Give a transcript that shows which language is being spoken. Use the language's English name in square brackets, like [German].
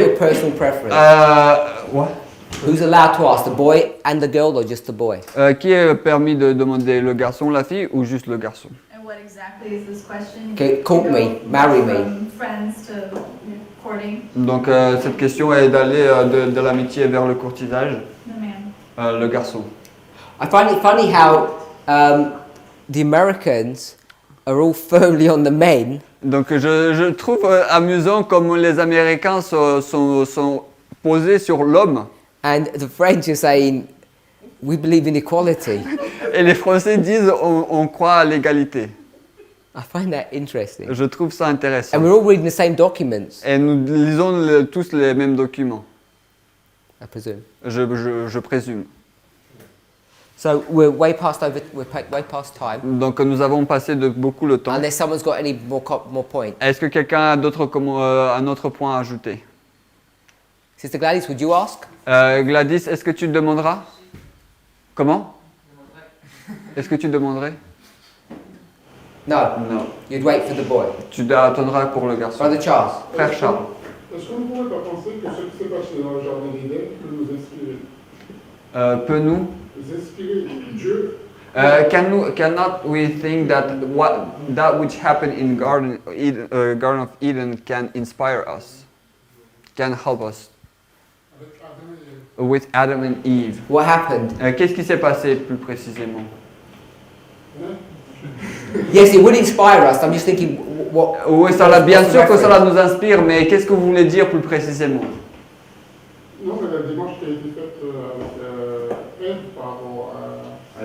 [English] your personal preference. What? Who's allowed to ask, the boy and the girl, or just the boy? [French] Qui est permis de demander, le garçon, la fille ou juste le garçon? [English] And what exactly is this question? Okay, court To me, go marry me. From friends to courting [French] Donc, cette question est d'aller de l'amitié vers le courtisage, [English] the man. [French] le garçon. [English] I find it funny how the Americans are all firmly on the men, [French] Donc, je trouve amusant comme les Américains sont posés sur l'homme [English] and the French are saying, we believe in equality. [French] et les Français disent on croit à l'égalité. [English] I find that interesting. [French] Je trouve ça intéressant. [English] And we're all reading the same documents, [French] Et nous lisons tous les mêmes documents, [English] I presume. [French] je présume. [English] So we're way past time. [French] Donc nous avons passé de beaucoup le temps. [English] Unless someone's got any more points. [French] Est-ce que quelqu'un a un autre point à ajouter? [English] Sister Gladys, would you ask? [French] Gladys, est-ce que tu demanderas? Comment? Est-ce que tu demanderais? [English] No. [French] Non. [English] You'd wait for the boy. [French] Tu attendras pour le garçon. [English] Brother Charles. [French] Frère Charles. Est-ce qu'on ne pourrait pas penser que ce qui s'est passé dans le jardin d'Éden peut nous inspirer? Peut nous? Inspirer Dieu? [English] Cannot we think that that which happened in Garden of Eden can inspire us, can help us with Adam and Eve? What happened? [French] Qu'est-ce qui s'est passé plus précisément? [English] Yes, it would inspire us. I'm just thinking what. [French] Oui, bien sûr que cela nous inspire, mais qu'est-ce que vous voulez dire plus précisément? Non, mais la démarche qui a été faite avec Ève par rapport à